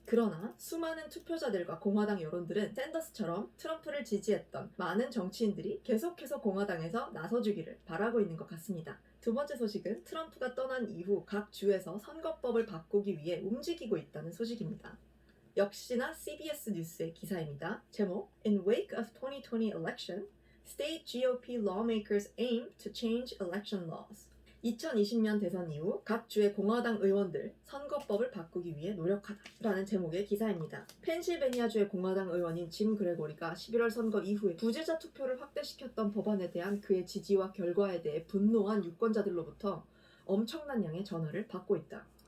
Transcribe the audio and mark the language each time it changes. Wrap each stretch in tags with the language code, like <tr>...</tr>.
<ko>그러나 수많은 투표자들과 공화당 여론들은 샌더스처럼 트럼프를 지지했던 많은 정치인들이 계속해서 공화당에서 나서주기를 바라고 있는 것 같습니다. 두 번째 소식은 트럼프가 떠난 이후 각 주에서 선거법을 바꾸기 위해 움직이고 있다는 소식입니다. 역시나 CBS 뉴스의 기사입니다.</ko> <en>제목 In wake of 2020 election, State GOP lawmakers aim to change election laws.</en> <ko>2020년 대선 이후 각 주의 공화당 의원들 선거법을 바꾸기 위해 노력하다라는 제목의 기사입니다. 펜실베니아주의 공화당 의원인 짐 그레고리가 11월 선거 이후에 부재자 투표를 확대시켰던 법안에 대한 그의 지지와 결과에 대해 분노한 유권자들로부터 엄청난 양의 전화를 받고 있다.</ko>